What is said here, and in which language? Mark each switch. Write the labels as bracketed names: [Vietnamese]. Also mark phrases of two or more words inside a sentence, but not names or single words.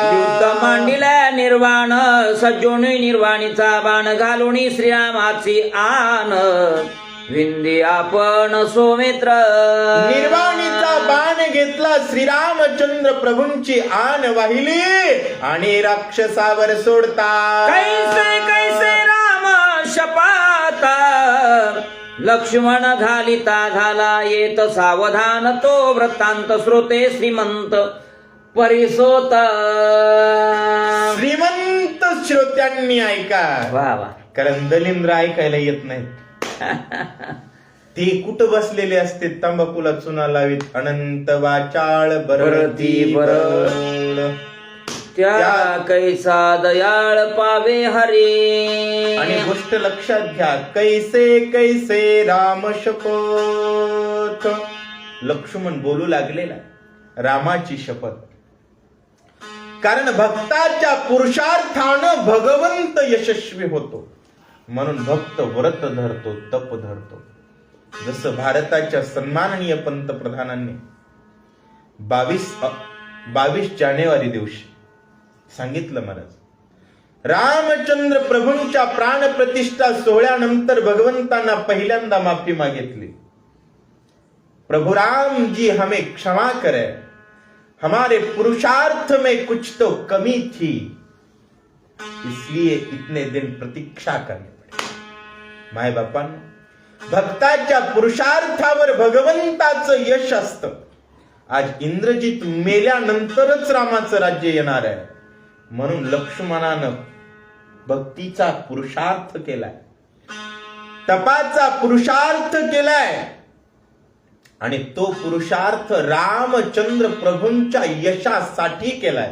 [Marathi] युद्ध मांडिल्या निर्वाण सज्जोनी निर्वाणीचा बाण घालुनी श्रीरामाची आन विंदी आपण सौमित्र. निर्वाणीचा बाण घेतला, श्रीरामचंद्र प्रभूंची आन वाहिली आणि राक्षसावर सोडता. कैसे कैसे राम शपात लक्ष्मण घालिता झाला येत सावधान तो वृत्तांत श्रोते श्रीमंत परिसोत. श्रीमंत श्रोत्यांनी ऐका, वा वा. कारण दलिंद्र ऐकायला येत नाही. ते कुठं बसलेले असते, तंबाखूला चुना लावीत अनंत वाचाळ बरती बरळ. त्या कैसा दयाळ पावे हरी. आणि गोष्ट लक्षात घ्या, कैसे कैसे राम शपथ. लक्ष्मण बोलू लागलेला रामाची शपथ. कारण भक्ताच्या पुरुषार्थानं भगवंत यशस्वी होतो, म्हणून भक्त व्रत धरतो, तप धरतो. जसं भारताच्या सन्माननीय पंतप्रधानांनी 22 जानेवारी दिवशी सांगितलं महाराज, रामचंद्र प्रभूंच्या प्राणप्रतिष्ठा सोहळ्यानंतर भगवंतांना पहिल्यांदा माफी मागितली. [Hindi] प्रभु राम जी हमें क्षमा करे, हमारे पुरुषार्थ में कुछ तो कमी थी, इसलिए इतने दिन प्रतीक्षा करनी पड़ी. [Marathi] माय बापांनो, भक्ताच्या पुरुषार्थावर भगवंताचं यश असतं. आज इंद्रजित मेल्यानंतरच रामाचं राज्य येणार आहे, म्हणून लक्ष्मणानं भक्तीचा पुरुषार्थ केलाय, तपाचा पुरुषार्थ केलाय आणि तो पुरुषार्थ रामचंद्र प्रभूंच्या यशासाठी केलाय.